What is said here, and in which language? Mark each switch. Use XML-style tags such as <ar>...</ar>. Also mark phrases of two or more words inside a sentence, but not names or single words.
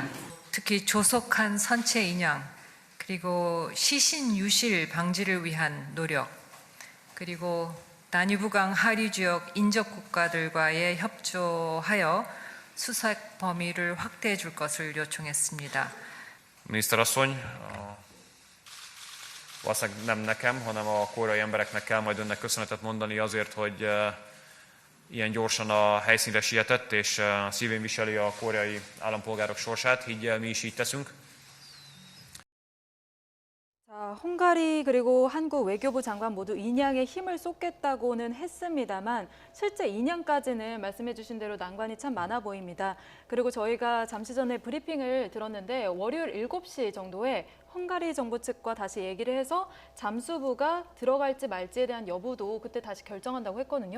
<ko>특히 조속한 선체 인양, 그리고 시신 유실 방지를 위한 노력, 그리고 다뉴브강 하류 지역 인접 국가들과의 협조하여 수색 범위를 확대해 줄 것을 요청했습니다.</ko> <hu>Miniszterasszony, valószínűleg nem nekem, hanem a koreai embereknek kell majd önnek köszönetet mondani azért, hogy ilyen gyorsan a helyszínre sietett, és szívén viseli a koreai állampolgárok sorsát. Higgyel, mi is így teszünk.</hu> <ko>자, 헝가리 그리고 한국 외교부 장관 모두 인양에 힘을 쏟겠다고는 했습니다만 실제 인양까지는 말씀해 주신 대로 난관이 참 많아 보입니다. 그리고 저희가 잠시 전에 브리핑을 들었는데 월요일 7시 정도에 헝가리 정부 측과 다시 얘기를 해서 잠수부가 들어갈지 말지에 대한 여부도 그때 다시 결정한다고 했거든요.</ko>